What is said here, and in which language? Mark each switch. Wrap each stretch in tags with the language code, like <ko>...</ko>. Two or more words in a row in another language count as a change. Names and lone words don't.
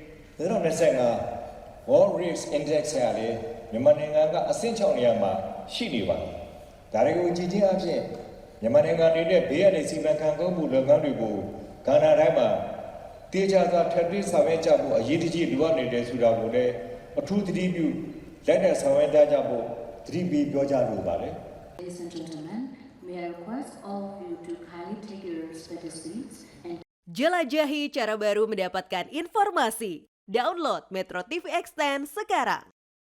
<my>2025 World Risk Index ရလေမြန်မာနိုင်ငံကအဆင့်6နေရာမှာရှိနေပါတယ်။ဒါတွေကိုကြည့်ချင်းအဖြစ်မြန်မာနိုင်ငံအနေနဲ့ဘေးရန်စီမံခန့်ခွဲမှုလုပ်ငန်းတွေကိုကဏ္ဍတိုင်းမှာတေချာစွာထပ်ပြီးဆောင်ရွက်ကြဖို့အရေးတကြီးလိုအပ်နေတယ်ဆိုတာကိုလည်းအထူးသတိပြုလက်နက်ဆောင်ရွက်ကြဖို့သတိပေးပြောကြားလိုပါတယ်။</my> <en>Ladies and gentlemen, may I request all of you to kindly take your respective seats and</en> <id>Jelajahi cara baru mendapatkan informasi. Download Metro TV Extend sekarang.</id>